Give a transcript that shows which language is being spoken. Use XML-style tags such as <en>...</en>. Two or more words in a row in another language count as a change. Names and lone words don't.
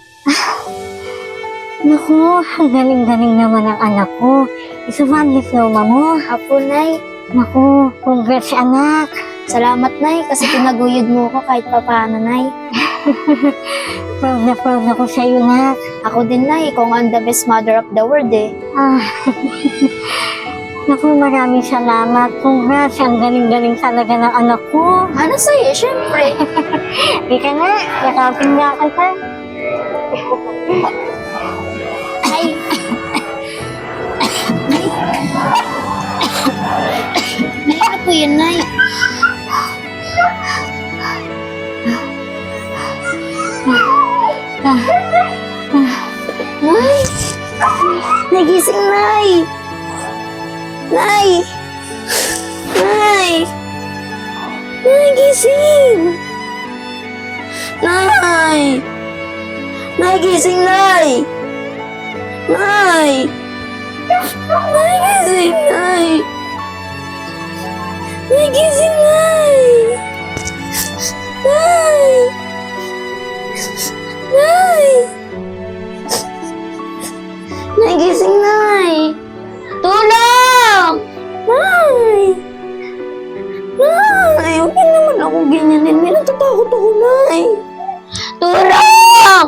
<tl>Naku, ang galing-galing naman ang anak ko. Isa ba ang diploma mo? Apo, Nay. Naku, congrats anak. Salamat, Nay, kasi pinaguyod mo ko kahit papaano, Nay. Proud na proud ako sa iyo, nak. Ako din, Nay, kung ang</tl> <en>the best mother of the world,</en> <tl>eh. Ah. Naku, maraming salamat. Congrats, ang galing-galing talaga ng anak ko. Ano sa'yo, syempre. Di ka na, yakapin na kita. Ay. Nay, ano po yun, Nay? Nay! Nagising, Nay! Nay! Nay! Nay, gising! Nay! Nay, gising, Nay! Nay! Nay, gising, Nay! Nay, gising, Nay! Nay! Nay! Nay, gising, Nay! Tulong! Nay! Nay, huwag yun naman ako ganyanin. May natatakot ako, Nay. Tulong!</tl>